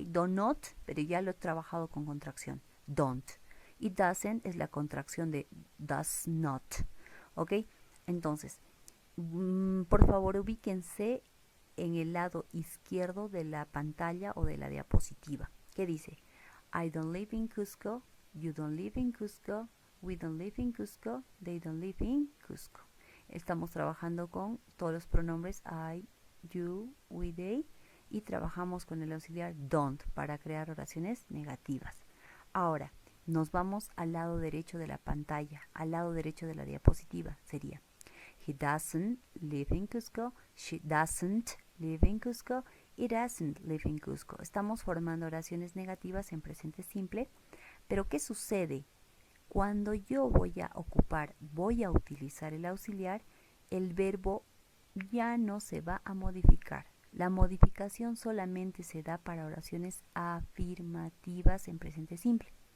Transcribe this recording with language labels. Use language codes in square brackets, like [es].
[es] Do not, pero ya lo he trabajado con contracción. Don't. Y doesn't es la contracción de does not. ¿Ok? Entonces, por favor ubíquense en el lado izquierdo de la pantalla o de la diapositiva. ¿Qué dice? [en] I don't live in Cusco, you don't live in Cusco, we don't live in Cusco, they don't live in Cusco. Estamos trabajando con todos los pronombres I, you, we, they [es] y trabajamos con el auxiliar don't para crear oraciones negativas. Ahora, nos vamos al lado derecho de la pantalla, al lado derecho de la diapositiva. [en] Sería He doesn't live in Cusco, she doesn't live in Cusco, it doesn't live in Cusco. [es] Estamos formando oraciones negativas en presente simple, pero ¿qué sucede? Cuando yo voy a utilizar el auxiliar, el verbo ya no se va a modificar. La modificación solamente se da para oraciones afirmativas en presente simple.